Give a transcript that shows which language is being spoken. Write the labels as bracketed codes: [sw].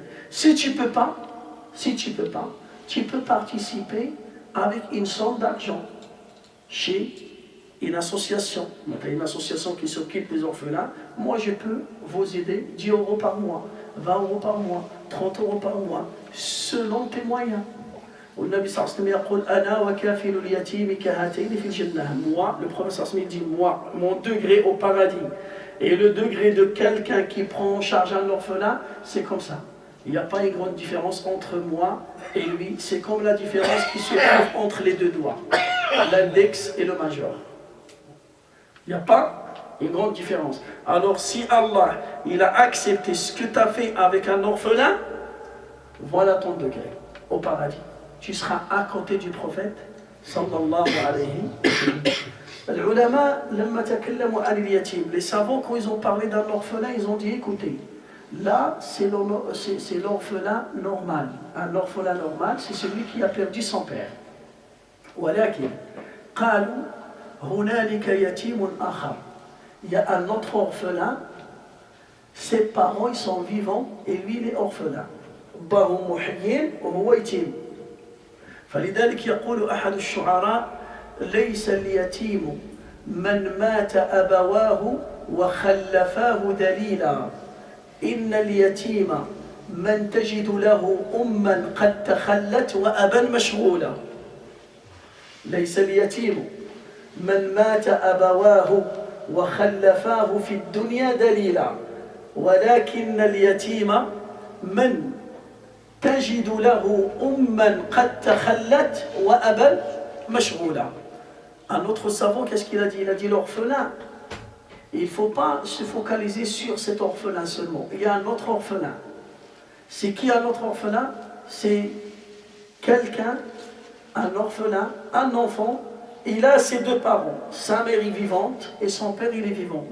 [fr] Si tu peux pas, tu peux participer avec une somme d'argent chez une association qui s'occupe des orphelins. Moi, je peux vous aider 10 € par mois, 20 € par mois, 30 € par mois, selon tes moyens. [ar] والنبي صلى الله عليه وسلم يقول أنا وكافل اليتيم كهاتين في الجنة. [fr] Moi, le prophète sallallahu alayhi wa sallam dit, moi, mon degré au paradis et le degré de quelqu'un qui prend en charge un orphelin, c'est comme ça. Il n'y a pas une grande différence entre moi et lui. C'est comme la différence qui se trouve entre les deux doigts, l'index et le majeur. Il n'y a pas une grande différence. Alors si Allah il a accepté ce que tu as fait avec un orphelin, voilà ton degré au paradis. Tu seras à côté du prophète sallallahu alayhi wa sallam. Les savants, quand ils ont parlé d'un orphelin, ils ont dit, écoutez, là c'est l'orphelin normal. Un orphelin normal, c'est celui qui a perdu son père. [ar] ولكن قالوا هنالك يتيم آخر. [fr] Il y a un autre orphelin Ses parents, ils sont vivants et lui, il est orphelin. [ar] أباهم محيين وهو يتيم. فلذلك يقول أحد الشعراء ليس اليتيم من مات أبواه وخلفاه دليلا إن اليتيم من تجد له أما قد تخلت وأبا مشغولا. ليس اليتيم من مات أبواه وخلفاه في الدنيا دليلا ولكن اليتيم من تجد له أما قد تخلت وأبا مشغولا. [fr] Un autre savant, qu'est-ce qu'il a dit? Il a dit l'orphelin. Il ne faut pas se focaliser sur cet orphelin seulement. Il y a un autre orphelin. C'est qui un autre orphelin? C'est quelqu'un, un orphelin, un enfant. Il a ses deux parents. Sa mère est vivante et son père il est vivant.